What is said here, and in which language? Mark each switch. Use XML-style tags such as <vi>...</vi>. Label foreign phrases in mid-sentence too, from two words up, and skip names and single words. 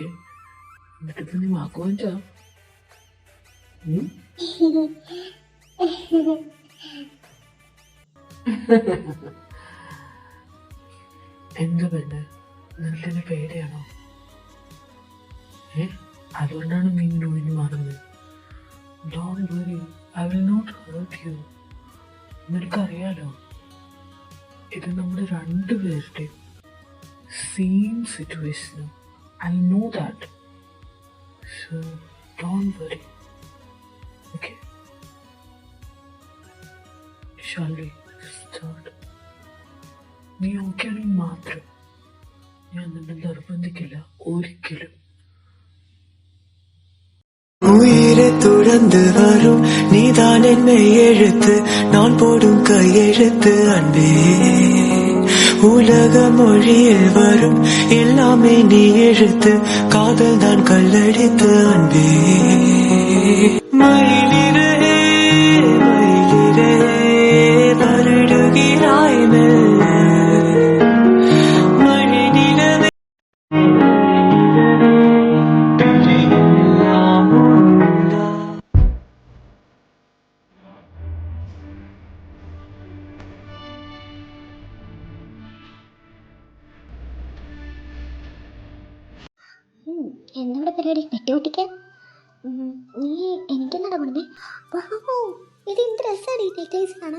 <ml>എന്നിട്ടിപ്പോ നീ വാക്ക് വാങ്ങിച്ചാ? എന്താ പെണ്ണ്, നിനക്കെന്നെ പേടിയാണോ? അതുകൊണ്ടാണ് നീ ഇങ്ങനെ മാറുന്നത്.</ml> <en>Don't worry, I will not hurt you.</en> <ml>നിനക്കറിയാലോ, ഇത് നമ്മുടെ രണ്ടുപേരുടെയും</ml> <en>same situationum. I know that. So don't worry. Okay, shall we start?</en> <ml>നീ ഓക്കെ ആണെങ്കിൽ മാത്രം. ഞാൻ നിന്നെ നിർബന്ധിക്കില്ല ഒരിക്കലും.</ml> <ta>உயிரை துறந்து வரும் நீதான் என்னை எழுத்து, நான் போடும் கையெழுத்து அன்பே. உலக மொழியில் வரும் எல்லாமே நீ எழுத்து, காதல் தான் கல்லடித்து அன்பே. மயிலிலே மயிலிலே வருடுகிறாய் மெல்ல, மழை நிலவே பிரியெல்லாம் உண்டா.</ta> <ml>എന്നവിടെ പരിപാടി? നെറ്റ് ഓട്ടിക്കാൻ? നീ എനിക്കെന്താ കൊണ്ടേ? ഇത് എന്ത് രസമാണ് ഈ നെക്ലേസ് കാണാൻ.</ml>